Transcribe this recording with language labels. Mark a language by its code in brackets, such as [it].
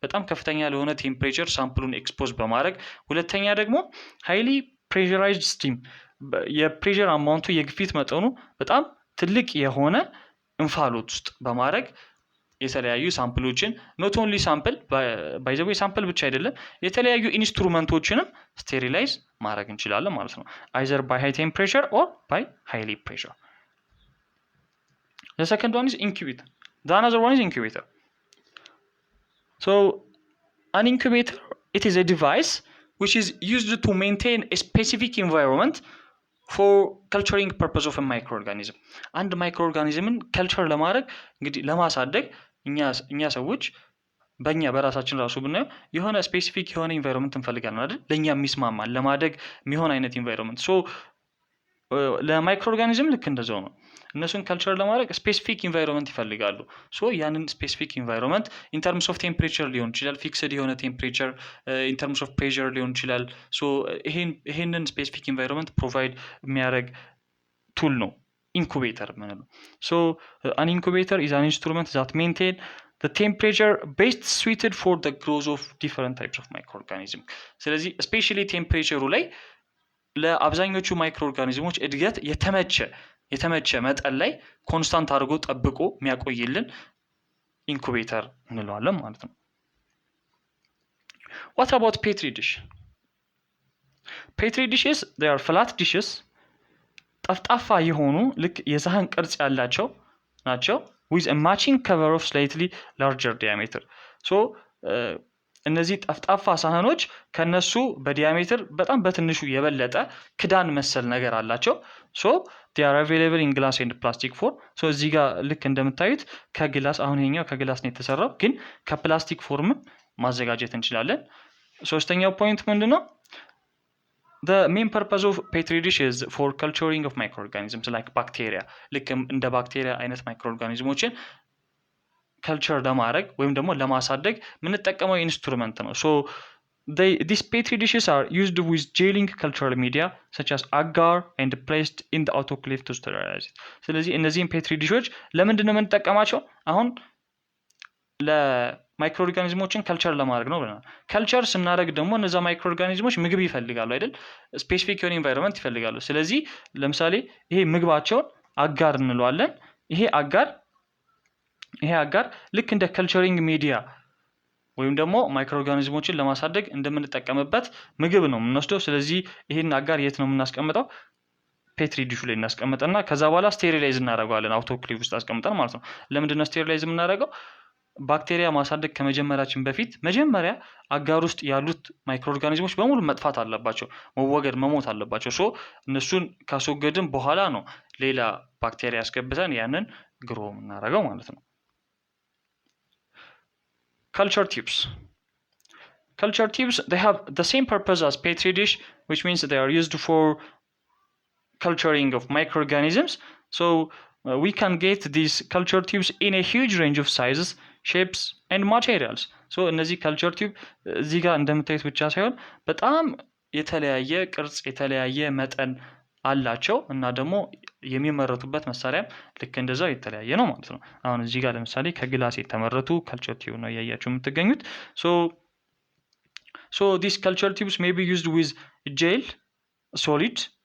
[am] ከፍተኛ ለሆነ ቴምፕሬቸር ሳምፕሉን ኤክስፖዝ በማድረግ፣ ሁለተኛ ደግሞ ሃይሊ ፕሬሸራይዝድ ስቲም የፕሬሸር አማውንቱ የግፊት መጠኑ በጣም ትልቅ የሆነ እንፋሎት ውስጥ በማድረግ የተለያዩ ሳምፕሎችን [en] ኖት ኦንሊ ሳምፕል ባይ ዘ ዌይ [am] ሳምፕል ብቻ አይደለም የተለያዩ ኢንስትሩመንቶችንም ስቴሪላይዝ ማድረግ እንችላለን ማለት ነው። [en] አይዘር ባይ ሃይ ቴምፕሬቸር ኦር ባይ ሃይሊ ፕሬሸር። The second one is incubator. The another one is incubator. So an incubator, it is a device which is used to maintain a specific environment for culturing purpose of a microorganism. [am] አንድ ማይክሮኦርጋኒዝምን ከልቸር ለማድረግ እንግዲህ ለማሳደግ እኛ ሰዎች በእኛ በራሳችን ራሱ ብናየው የሆነ ስፔሲፊክ የሆነ ኢንቫይሮንመንት እንፈልጋለን አይደል? ለእኛ የሚስማማን ለማደግ የሚሆን አይነት ኢንቫይሮንመንት። ሶ ለማይክሮ ኦርጋኒዝም ልክ እንደዛው ነው። እነሱን ካልቸር ለማድረግ ስፔሲፊክ ኢንቫይሮንመንት ይፈልጋሉ። ሶ ያንን ስፔሲፊክ ኢንቫይሮንመንት ኢንተርምስ ኦፍ ቴምፕሬቸር ሊሆን ይችላል፣ ፊክስድ የሆነ ቴምፕሬቸር፣ ኢንተርምስ ኦፍ ፕሬሸር ሊሆን ይችላል። ሶ ይሄንን ስፔሲፊክ ኢንቫይሮንመንት ፕሮቫይድ የሚያደርግ ቱል ነው ኢንኩቤተር የምንለው። [en] ሶ አን ኢንኩቤተር ኢዝ አን ኢንስትሩመንት ዛት ሜንቴን the temperature best suited for the growth of different types of microorganism። [am] ስለዚህ ስፔሻሊ ቴምፕሬቸሩ ላይ ለአብዛኞቹ ማይክሮ ኦርጋኒዝሞች እድገት የተመቸ መጠን ላይ ኮንስታንት አድርጎ ጠብቆ የሚያቆይልን ኢንኩቤተር እንለዋለን ማለት ነው። [en] what about petri dish? petri dishes, they are flat dishes [am] ጠፍጣፋ የሆኑ ልክ የሳህን ቅርጽ ያላቸው ናቸው [en] with a matching cover of slightly larger diameter. [am] so እነዚህ ጠፍጣፋ ሳህኖች ከነሱ በዲያሜትር በጣም በትንሹ የበለጠ ክዳን መሰል ነገር አላቸው። [en] so they are available in glass and plastic form. [am] so እዚህ ጋር ልክ እንደምታዩት ከግላስ አሁን ይሄኛው ከግላስ ነው የተሰራው፣ ግን ከፕላስቲክ ፎርም ማዘጋጀት እንችላለን። ሶስተኛው ፖይንት ምንድነው? [en] The main purpose of petri dish is for culturing of microorganisms like bacteria. [am] ልክ እንደ ባክቴሪያ አይነት ማይክሮኦርጋኒዝሞችን ከልቸር ለማድረግ ወይም ደግሞ ለማሳደግ የምንጠቀመው ኢንስትሩመንት ነው። [en] so these petri dishes are used with gelling cultural media such as agar and placed in the autoclave to sterilize it. [am] ስለዚህ እነዚህን ፔትሪ ዲሾች ለምንድን ነው የምንጠቀማቸው? አሁን ለማይክሮ ኦርጋኒዝሞችን ከልቸር ለማድረግ ነው ብለናል። ከልቸር ስናደርግ ደግሞ እነዛ ማይክሮ ኦርጋኒዝሞች ምግብ ይፈልጋሉ አይደል? ስፔሲፊክ የሆነ ኢንቫይሮንመንት ይፈልጋሉ። ስለዚህ ለምሳሌ ይሄ ምግባቸውን አጋር እንለዋለን። ይሄ አጋር ልክ እንደ ከልቸሪንግ ሚዲያ ወይም ደግሞ ማይክሮ ኦርጋኒዝሞችን ለማሳደግ እንደምንጠቀምበት ምግብ ነው የምንወስደው። ስለዚህ ይሄን አጋር የት ነው የምናስቀምጠው? ፔትሪ ዲሹ ላይ እናስቀምጠና ከዛ በኋላ ስቴሪላይዝ እናደርገዋለን አውቶክሌቭ ውስጥ አስቀምጠን ማለት ነው። ለምንድን ነው ስቴሪላይዝ የምናደርገው? ባክቴሪያ ማሳደግ ከመጀመራችን በፊት መጀመሪያ አጋር ውስጥ ያሉት ማይክሮ ኦርጋኒዝሞች በሙሉ መጥፋት አለባቸው፣ መሞት አለባቸው። ሶ እነሱን ካስወገድን በኋላ ነው ሌላ ባክቴሪያ ያስገብተን ያንን ግሮ የምናደርገው ማለት ነው። [en] culture tubes they have the same purpose as petri dish, which means they are used for culturing of microorganisms. so we can get these culture tubes in a huge range of sizes, shapes and materials. [am] so እነዚህ culture tube እዚህ ጋር እንደምታዩት ብቻ ሳይሆን በጣም የተለያየ ቅርጽ የተለያየ መጠን አላቸው እና ደግሞ የሚመረቱበት መሳሪያም ልክ እንደዛው የተለያየ ነው ማለት ነው። አሁን እዚህ ጋር ለምሳሌ ከግላስ የተመረቱ culture tube ነው ያያችሁ የምትገኙት። [en] so these culture tubes may be used with gel, solid